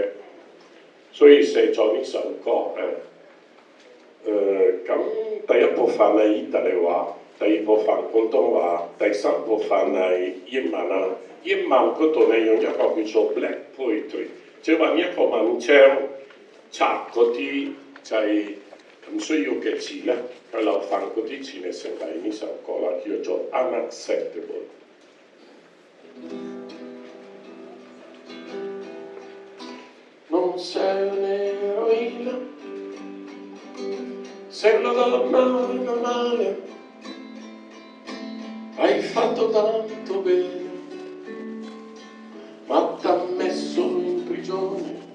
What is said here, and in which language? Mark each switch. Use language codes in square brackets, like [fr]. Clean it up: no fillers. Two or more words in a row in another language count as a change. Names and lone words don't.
[yue] 所以寫咗呢首歌咁第一部分係意大利話，第二部分廣東話，第三部分係英文啦。英文嗰度咧用一個叫做 [en] Black Poetry， [yue] 即係話一個文章插嗰啲就係唔需要嘅字咧，去留翻嗰啲字嚟成為呢首歌啦，叫做 [it] Unacceptable。Non sei un'eroina, sei una donna normale, hai fatto tanto bene, ma t'ha messo in prigione.